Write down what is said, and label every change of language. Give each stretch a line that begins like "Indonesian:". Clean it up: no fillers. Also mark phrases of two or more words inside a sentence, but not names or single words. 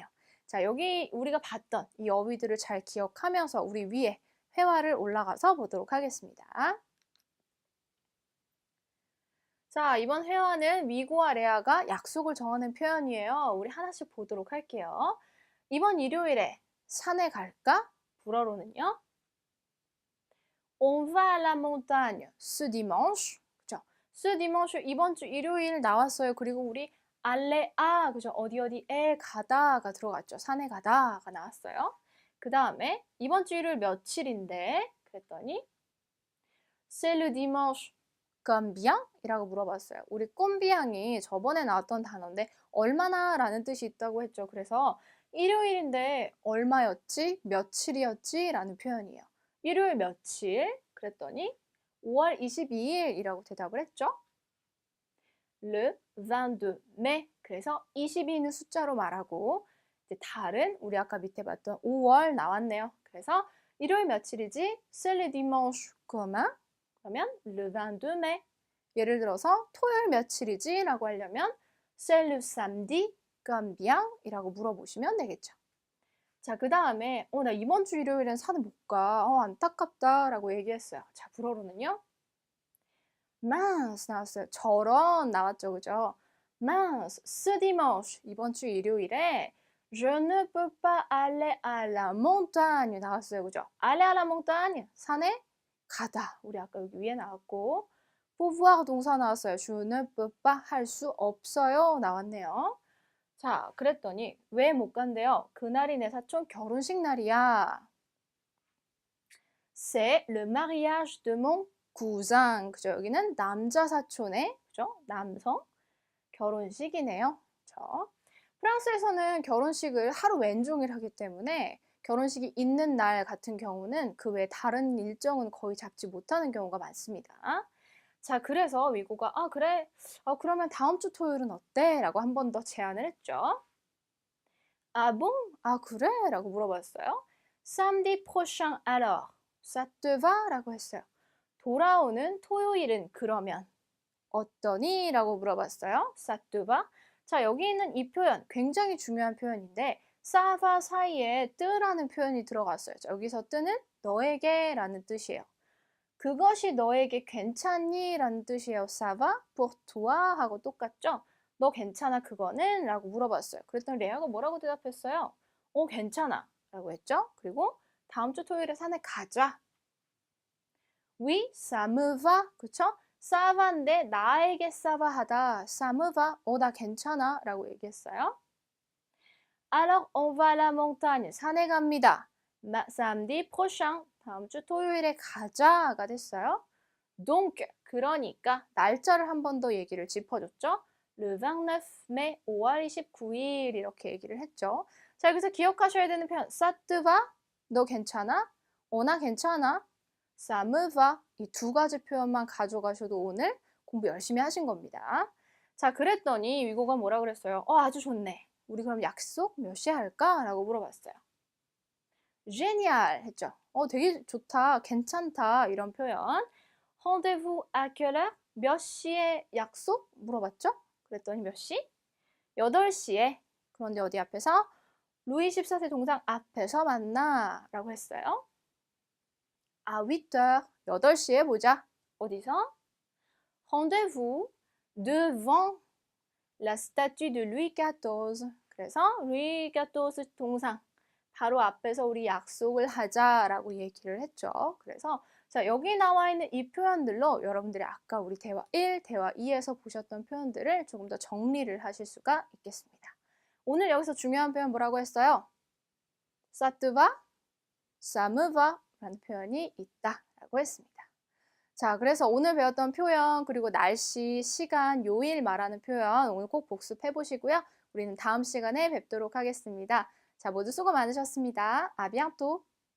Korean: 자, 여기 우리가 봤던 이 어휘들을 잘 기억하면서 우리 위에 회화를 올라가서 보도록 하겠습니다. 자, 이번 회화는 미고와 레아가 약속을 정하는 표현이에요. 우리 하나씩 보도록 할게요. 이번 일요일에 산에 갈까? 불어로는요.
French: On va à la montagne ce dimanche.
Korean: 그죠?
French: ce dimanche
Korean: 이번 주 일요일 나왔어요. 그리고 우리 알레아 그죠? 어디에 가다가 들어갔죠. 산에 가다가 나왔어요. 그 다음에 이번 주 일요일 며칠인데 그랬더니
French: c'est le dimanche combien?
Korean: 이라고 물어봤어요. 우리 꼼비앙이 저번에 나왔던 단어인데 얼마나 라는 뜻이 있다고 했죠. 그래서 일요일인데 얼마였지? 며칠이었지? 라는 표현이에요. 일요일 며칠? 그랬더니 5월 22일이라고 대답을 했죠.
French: Le 22 mai.
Korean: 그래서 22는 숫자로 말하고 이제 달은 우리 아까 밑에 봤던 5월 나왔네요. 그래서 일요일 며칠이지?
French: C'est le dimanche commun. 그러면 le 22 mai.
Korean: 예를 들어서 토요일 며칠이지?
French: 라고 하려면 C'est le samedi combien?
Korean: 이라고 물어보시면 되겠죠. 자, 그 다음에 나 이번 주 일요일엔 산에 못 가. 안타깝다 라고 얘기했어요. 자, 불어로는요. mince 나왔어요. 저런 나왔죠. 그죠?
French: mince, ce dimanche
Korean: 이번 주 일요일에
French: je ne peux pas aller à la montagne
Korean: 나왔어요. 그죠?
French: aller à la montagne
Korean: 산에 가다. 우리 아까 여기 위에 나왔고 pouvoir 동사 나왔어요.
French: je ne peux pas
Korean: 할 수 없어요 나왔네요. 자, 그랬더니 왜 못 간대요? 그날이 내 사촌 결혼식 날이야.
French: C'est le mariage de mon cousin.
Korean: 그죠? 여기는 남자 사촌의 그죠? 남성 결혼식이네요. 그죠? 프랑스에서는 결혼식을 하루 왼종일 하기 때문에 결혼식이 있는 날 같은 경우는 그 외에 다른 일정은 거의 잡지 못하는 경우가 많습니다. 자, 그래서 위고가 그래? 그러면 다음 주 토요일은 어때? 라고 한 번 더 제안을 했죠.
French: Ah bon?
Korean: 그래? 라고 물어봤어요.
French: Samedi prochain alors. Ça te va?
Korean: 라고 했어요. 돌아오는 토요일은 그러면 어떠니? 라고 물어봤어요.
French: Ça te va?
Korean: 자, 여기 있는 이 표현 굉장히 중요한 표현인데
French: ça va
Korean: 사이에 뜨라는 표현이 들어갔어요. 자, 여기서 뜨는 너에게 라는 뜻이에요. 그것이 너에게 괜찮니? 라는 뜻이에요.
French: Ça va pour toi?
Korean: 하고 똑같죠? 너 괜찮아 그거는? 라고 물어봤어요. 그랬더니 레아가 뭐라고 대답했어요? 괜찮아 라고 했죠? 그리고 다음 주 토요일에 산에 가자.
French: Oui, ça me va. 그쵸? ça va인데 나에게 ça va 하다. ça me va.
Korean: 나 괜찮아 라고 얘기했어요.
French: Alors, on va à la montagne.
Korean: 산에 갑니다.
French: samedi prochain.
Korean: 다음 주 토요일에 가자가 됐어요. Donc, 그러니까 날짜를 한 번 더 얘기를 짚어줬죠.
French: Le 29 mai,
Korean: 5월 29일 이렇게 얘기를 했죠. 자, 여기서 기억하셔야 되는 표현
French: ça te va?
Korean: 너 괜찮아? 나 괜찮아?
French: ça me va?
Korean: 이 두 가지 표현만 가져가셔도 오늘 공부 열심히 하신 겁니다. 자, 그랬더니 위고가 뭐라 그랬어요? 아주 좋네. 우리 그럼 약속 몇 시에 할까? 라고 물어봤어요. génial 했죠. 되게 좋다, 괜찮다 이런 표현.
French: rendez-vous à quelle heure?
Korean: 몇 시에 약속? 물어봤죠? 그랬더니 몇 시? 8시에. 그런데 어디 앞에서? 루이 14세 동상 앞에서 만나 라고 했어요.
French: à 8h.
Korean: 8시에 보자. 어디서?
French: rendez-vous devant la statue de Louis XIV.
Korean: 그래서 루이 XIV 동상 바로 앞에서 우리 약속을 하자라고 얘기를 했죠. 그래서 자, 여기 나와 있는 이 표현들로 여러분들이 아까 우리 대화 1, 대화 2에서 보셨던 표현들을 조금 더 정리를 하실 수가 있겠습니다. 오늘 여기서 중요한 표현 뭐라고 했어요?
French: ça te va? ça me va?
Korean: 라는 표현이 있다라고 했습니다. 자, 그래서 오늘 배웠던 표현, 그리고 날씨, 시간, 요일 말하는 표현 오늘 꼭 복습해 보시고요. 우리는 다음 시간에 뵙도록 하겠습니다. 자, 모두 수고 많으셨습니다.
French: À bientôt!